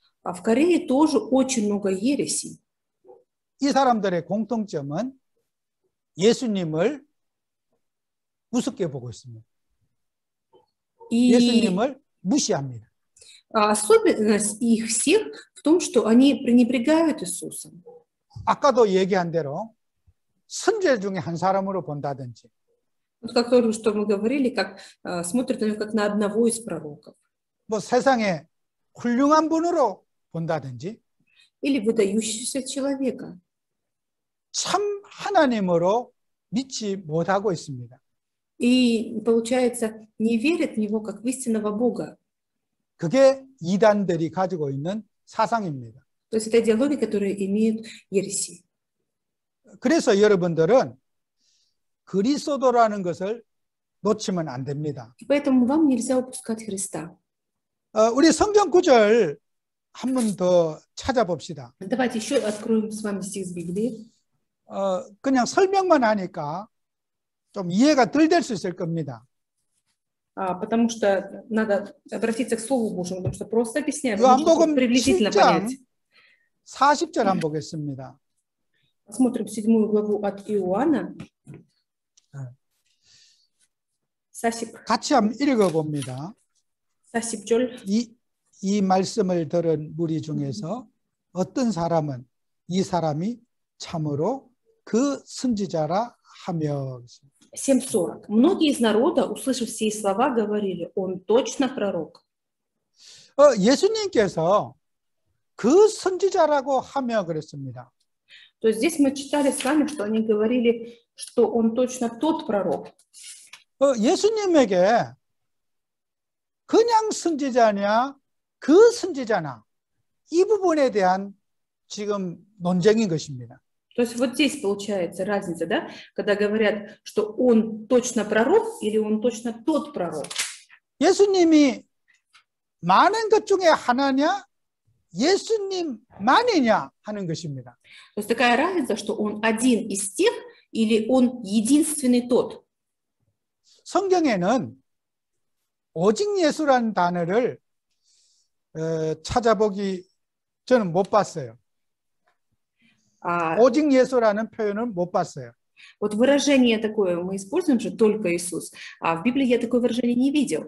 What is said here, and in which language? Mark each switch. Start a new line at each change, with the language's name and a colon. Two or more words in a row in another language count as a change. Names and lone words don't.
Russian: А в Корее тоже очень много ересей.
Korean: 이 사람들의 공통점은 예수님을 우습게 보고 있습니다.
Russian: И
Korean: 예수님을 무시합니다.
Russian: особенность их всех в том, что они пренебрегают Иисусом.
Korean: 아까도 얘기한 대로 선지자 중에 한 사람으로 본다든지
Russian: Вот как только что мы говорили, как смотрят на него как на одного из пророков.
Korean: 뭐 세상에 훌륭한 분으로 본다든지
Russian: Или выдающегося человека.
Korean: 참 하나님으로 믿지 못하고 있습니다.
Russian: И, получается, не верят в него как в истинного Бога.
Korean: 그게 이단들이 가지고 있는 사상입니다.
Russian: То есть это идеологии, которые имеют ереси.
Korean: 그래서 여러분들은 그리스도라는 것을 놓치면 안 됩니다.
Russian: Поэтому вам нельзя упускать Христа.
Korean: 우리 성경 구절 한 번 더 찾아봅시다.
Russian: Давайте еще откроем с вами стих с Библии.
Korean: 그냥 설명만 하니까 좀 이해가 덜 될 수 있을 겁니다.
Russian: Потому что надо обратиться к Слову Божьему, потому что просто объясняем,
Korean: 요한복음
Russian: приблизительно
Korean: 7장
Russian: понять.
Korean: 40절 한번 보겠습니다.
Russian: Посмотрим 7 главу от Иоанна.
Korean: 사십. 같이 한번 읽어봅니다. 40절. 이 말씀을 들은 무리 중에서 어떤 사람은 이 사람이 참으로 그 선지자라 하며
Russian: 7:40. Многие из народа, услышав сии слова, говорили: он точно пророк.
Korean: 예수님께서 그 선지자라고 하며 그랬습니다.
Russian: То есть здесь мы читали с вами, что они говорили, что он точно тот пророк.
Korean: 예수님에게 그냥 선지자냐 그 선지자나 이 부분에 대한 지금 논쟁인 것입니다.
Russian: То есть вот здесь получается разница, да, когда говорят, что он точно пророк или он точно тот пророк.
Korean: 예수님이 많은 것 중에 하나냐 예수님만이냐 하는 것입니다.
Russian: То есть такая разница, что он один из тех или он единственный тот.
Korean: 성경에는 오직 예수라는 단어를 찾아보기 저는 못 봤어요. 오직 예수라는 표현을 못 봤어요.
Russian: Вот выражение такое мы используем же только Иисус, а в Библии я такое выражение не видел.